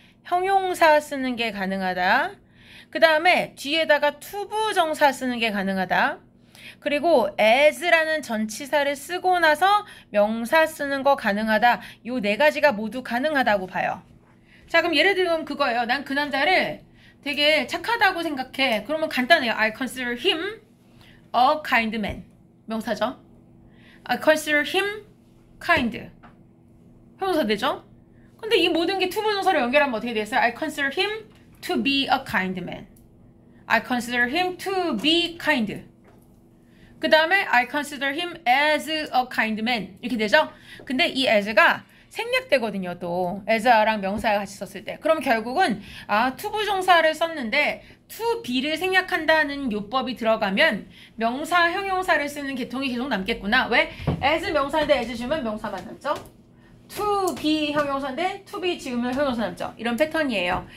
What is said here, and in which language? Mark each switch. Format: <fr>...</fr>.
<ko>형용사 쓰는 게 가능하다. 그 다음에 뒤에다가 투부정사 쓰는 게 가능하다. 그리고 as라는 전치사를 쓰고 나서 명사 쓰는 거 가능하다. 요 네 가지가 모두 가능하다고 봐요. 자, 그럼 예를 들면 그거예요. 난 그 남자를 되게 착하다고 생각해. 그러면 간단해요.</ko> <en>I consider him a kind man.</en> <ko>명사죠.</ko> <en>I consider him kind.</en> <ko>형용사 되죠? 근데 이 모든 게 투부정사로 연결하면 어떻게 되겠어요?</ko> <en>I consider him to be a kind man. I consider him to be kind.</en> <ko>그 다음에</ko> <en>I consider him as a kind man.</en> <ko>이렇게 되죠? 근데 이 as가 생략되거든요. 또 as랑 명사가 같이 썼을 때. 그럼 결국은 투부정사를 썼는데 to be를 생략한다는 요법이 들어가면 명사, 형용사를 쓰는 계통이 계속 남겠구나. 왜? as 명사인데 as 주면 명사만 남죠? to be 형용사인데 to be 지으면 형용사 남죠. 이런 패턴이에요.</ko>